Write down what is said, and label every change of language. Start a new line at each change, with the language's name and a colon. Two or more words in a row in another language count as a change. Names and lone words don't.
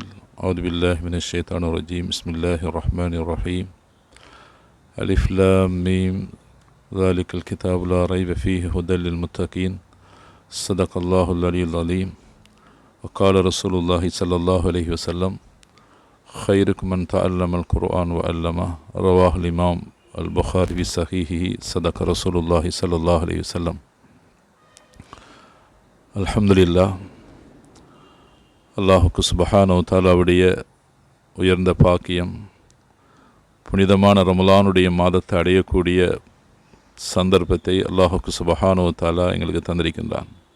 Arabic: أعوذ بالله من الشيطان الرجيم بسم الله الرحمن الرحيم. الم ذلك الكتاب لا ريب فيه هدى للمتقين. صدق الله العلي العليم وقال رسول الله صلى الله عليه وسلم خيركم من تعلم القرآن وعلمه. رواه الإمام البخاري في صحيحه. صدق رسول الله صلى الله عليه وسلم. அல்ஹம்துலில்லாஹ்.
Tamil: அல்லாஹுக்கு
Arabic: سبحانه تعالى
Tamil: உயர்ந்த பாக்கியம், புனிதமான ரமலானுடைய மாதத்தை அடையக்கூடிய சந்தர்ப்பத்தை அல்லாஹுக்கு
Arabic: سبحانه تعالى
Tamil: எங்களுக்கு தந்திருக்கின்றான்.